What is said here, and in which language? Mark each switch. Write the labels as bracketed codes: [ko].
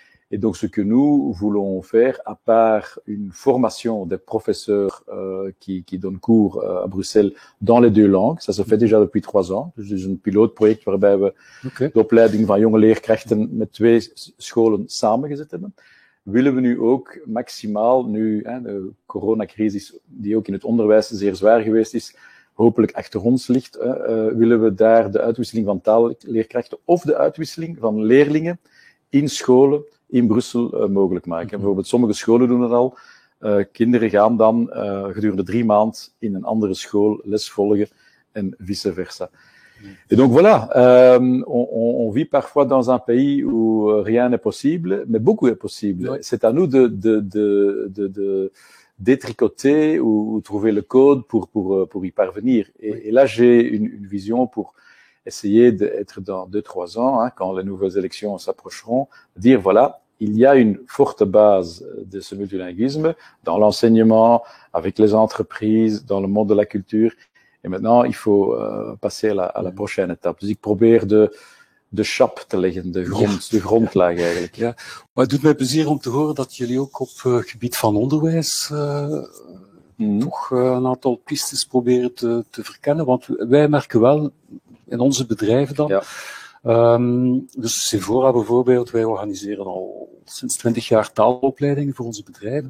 [fr] Et donc, ce que nous voulons faire, à part une formation des professeurs qui donnent cours à Bruxelles dans les 2 langues, ça se fait déjà depuis 3 ans. [nl] Dus een pilootproject waarbij we de opleiding van jonge leerkrachten met 2 scholen samengezet hebben. Willen we nu ook maximaal, de coronacrisis die ook in het onderwijs zeer zwaar geweest is, hopelijk achter ons ligt, willen we daar de uitwisseling van taalleerkrachten of de uitwisseling van leerlingen in scholen in Brussel mogelijk maken. Bijvoorbeeld sommige scholen doen dat al. Kinderen gaan dan gedurende 3 maanden in een andere school les volgen en vice versa. [fr] Et donc voilà, on vit parfois dans un pays où rien n'est possible, mais beaucoup est possible. Oui. C'est à nous de détricoter ou trouver le code pour y parvenir. Et là, j'ai une vision pour essayer d'être dans 2-3 ans, quand les nouvelles élections s'approcheront, dire voilà, il y a une forte base de ce multilinguisme dans l'enseignement, avec les entreprises, dans le monde de la culture. Et maintenant, il faut passer à la prochaine étape. [nl] Dus ik probeer de schap te leggen, de grondlaag eigenlijk. Ja, maar het doet mij plezier om te horen dat jullie ook op het gebied van onderwijs toch een aantal pistes proberen te verkennen. Want wij merken wel in onze bedrijven dan. Ja. Dus Cevora bijvoorbeeld, wij organiseren al sinds 20 jaar taalopleidingen voor onze bedrijven.